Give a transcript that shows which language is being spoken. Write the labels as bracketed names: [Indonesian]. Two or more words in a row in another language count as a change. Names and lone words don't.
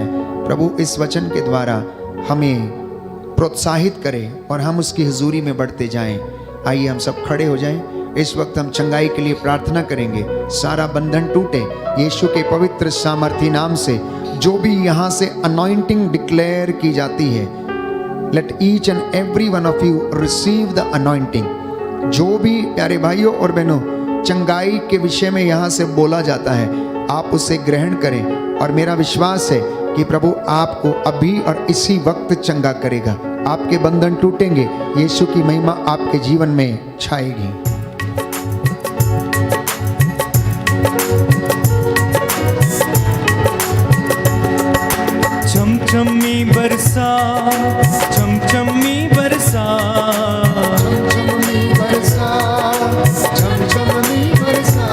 [Hindi] प्रभु इस वचन के द्वारा हमें प्रोत्साहित करें और हम उसकी हुजूरी में बढ़ते जाएं। आइए हम सब खड़े हो जाएं। इस वक्त हम चंगाई के लिए प्रार्थना करेंगे। सारा बंधन टूटे यीशु के पवित्र सामर्थी नाम से। जो भी यहाँ से [English] anointing declare [Hindi] की जाती है, [English] Let each and every one of you receive the anointing. [Hindi] जो भी प्यारे भाइयों और बहनों चंगाई के विषय में यहाँ से बोला जाता है, आप उसे ग्रहण करें, और मेरा विश्वास है कि प्रभु आपको अभी और इसी वक्त चंगा करेगा। आपके बंधन टूटेंगे, यीशु की महिमा आपके जीवन में छाएगी। चमचमी बरसा, चमचमी बरसा, चमचमी बरसा, चमचमी बरसा,